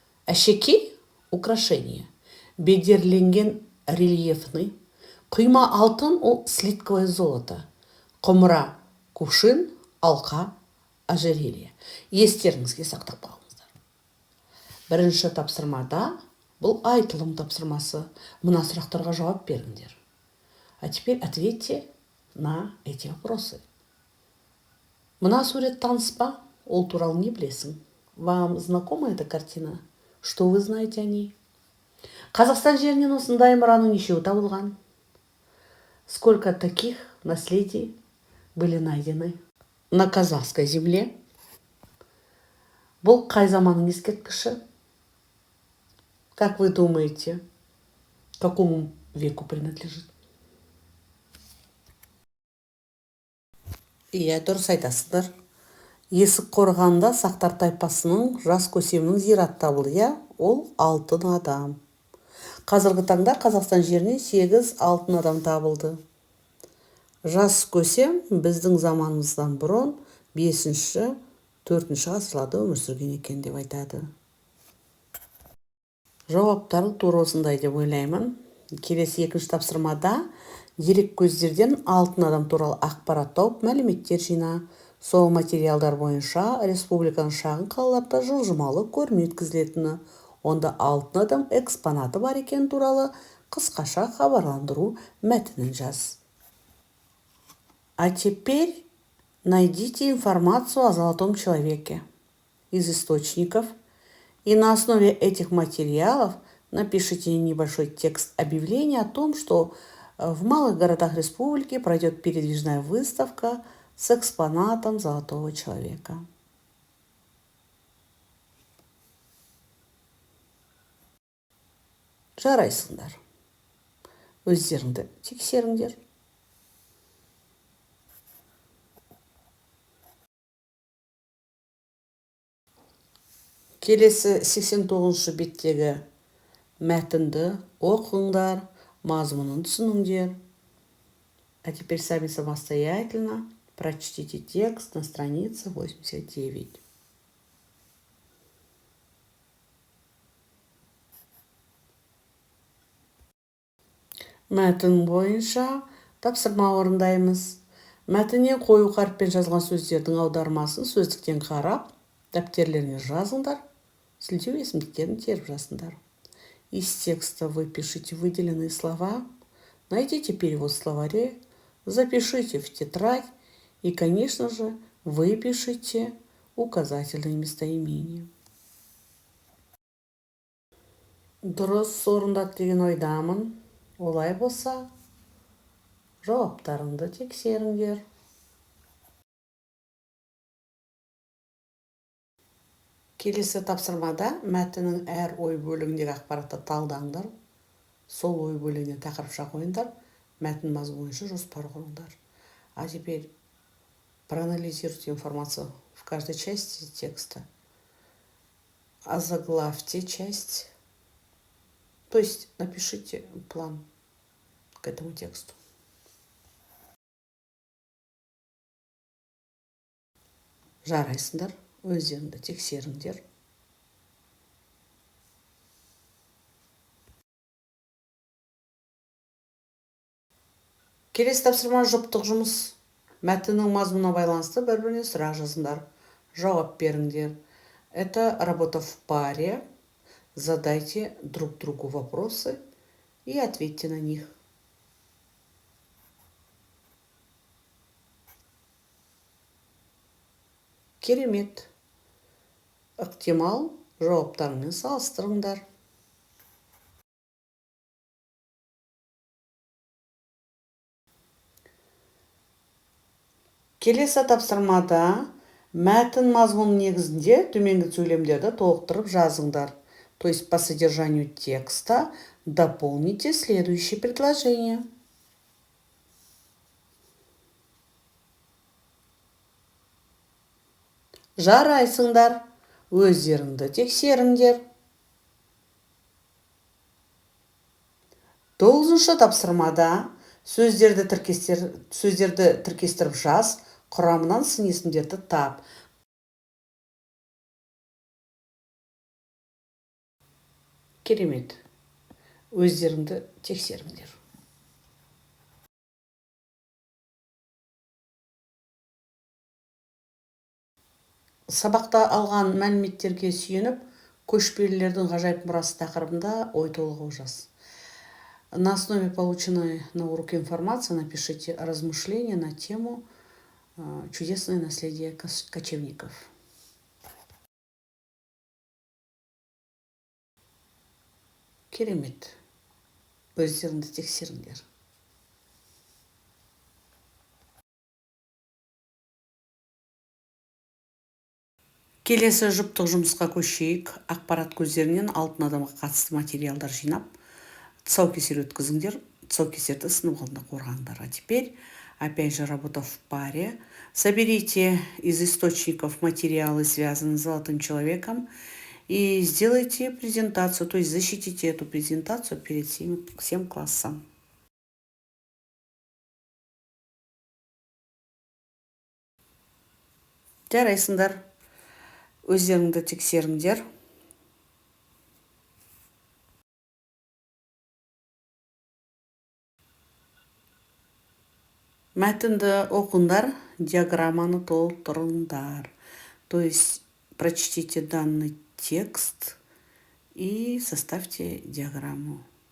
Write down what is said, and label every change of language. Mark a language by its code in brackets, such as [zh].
[kk] Әшекей – украшение, бедерленген рельефный, құйма алтын – ол [ru] слитковое золото, [kk] құмыра – кувшин, алқа – ожерелье. Естеріңізге сақтап қалыңыздар. Бірінші тапсырмада бұл айтылым тапсырмасы. Мына сұрақтарға жауап беріңдер. [ru] А теперь ответьте на эти вопросы. [kk] Мына сурет таныс па? Ол туралы не білесің? [ru] Вам знакома эта картина? Что вы знаете о ней? [kk] Қазақстан жерінен осындай мұраның нешеуі табылған? [ru] Сколько таких наследий были найдены на казахской земле? [kk] Бұл қай заманның ескерткіші? [ru] Как вы думаете, какому веку принадлежит? [kk] Иә, дұрыс айтасыздар. Есік қорғанда сақтар тайпасының жас көсемінің зираты табылды. Ол алтын адам. Қазіргі таңда Қазақстан жерінен 8 алтын адам табылды. Жас көсем біздің заманымыздан бұрын 5-4 ғасырларда өмір сүрген екен деп айтады. Жауаптары тура осындай деп ойлаймын. Келесі екінші тапсырмада дерек көздерден алтын адам туралы ақпарат тауып, мәліметтер жина. Сол материалдар бойынша республиканың шағын қалаларда жылжымалы көрме өткізілетіні, онда алтын адам экспонаты бар екен туралы қысқаша хабарландыру мәтінін жаз. [ru] А теперь найдите информацию о золотом человеке из источников и на основе этих материалов напишите небольшой текст объявления о том, что в малых городах республики пройдет передвижная выставка с экспонатом золотого человека. [kk] Жарайсыңдар. Өздеріңді тексеріңдер. Келесі 89-шы беттегі мәтінді оқыңдар, мазмұнын түсініңдер. [ru] А теперь сами самостоятельно прочтите текст на странице 89. [kk] Мәтін бойынша тапсырма орындаймыз. Мәтіннен қою қаріппен жазылған сөздердің аудармасын сөздіктен қарап, дәптерлеріне жазыңдар, сілтеу есімдіктерін теріп жазыңдар. [ru] Из текста вы пишите выделенные слова, найдите перевод в словаре, запишите в тетрадь и, конечно же, выпишите указательные местоимения. [kk] Дұрыс орындады деген ойдамын. Олай болса, жауаптарыңды тексеріңдер. Келесі тапсырмада мәтіннің әр ой бөлігіндегі ақпаратты талдаңдар. Сол ой бөлігіне тақырыпша қойыңдар. Мәтін мазмұны бойынша жоспар құрыңдар. [ru] А теперь проанализируйте информацию в каждой части текста. Озаглавьте часть. То есть напишите план к этому тексту. [kk] Жарайсыңдар, өздеріңді тексеріңдер. Келесі тапсырма жұптық жұмыс. Мәтіннің мазмұнына байланысты бір-біріне сұрақ жазыңдар. Жауап беріңдер. [ru] Это работа в паре. Задайте друг другу вопросы и ответьте на них. [kk] Керемет. ықтимал жауаптарымен салыстырыңдар. Келесі тапсырмада мәтін мазмұны негізінде төменгі сөйлемдерді толықтырып жазыңдар. [ru] То есть по содержанию текста дополните следующие предложения. [kk] Жарайсыңдар, өздеріңді тексеріңдер. 9-шы тапсырмада сөздерді тіркестіріп жаз, құрамынан сын есімдерді тап. Керемет. Өздеріңді тексеріңдер. Сабақта алған мәліметтерге сүйеніп, көшпелілердің ғажайып мұрасы тақырыбында ой толғау жаз. [ru] На основе полученной на уроке информации напишите размышления на тему «Чудесное наследие кочевников». [kk] Керемет. Өздеріңді тексеріңдер. Келесі жұптық жұмысқа көшейік. Ақпарат көздерінен алтын адамға қатысты материалдар жинап, тұсаукесер өткізіңдер. Тұсаукесерді сынып алдында қорғаңдар. [ru] А теперь, опять же, работа в паре. Соберите из источников материалы, связанные с золотым человеком, и сделайте презентацию, то есть защитите эту презентацию перед всем классом. [kk] Жарайсыңдар. Өздеріңді тексеріңдер. Мәтінді оқыңдар, диаграмманы толтырыңдар. [ru] То есть прочтите данный текст и составьте диаграмму.